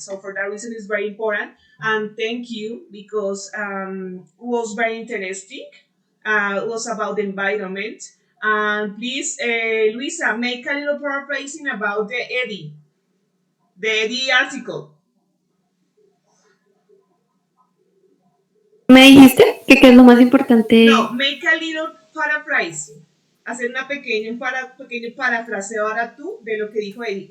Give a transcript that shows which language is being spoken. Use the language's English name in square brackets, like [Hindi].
[English] So for that reason, it's very important. And thank you, because it was very interesting. It was about the environment. And please, Luisa, make a little paraphrasing about the Eddie article. [Spanish] ¿Me dijiste que qué es lo más importante? [English] No, make a little paraphrasing. [Spanish] Hacer pequeño parafraseo ahora tú de lo que dijo Eddie.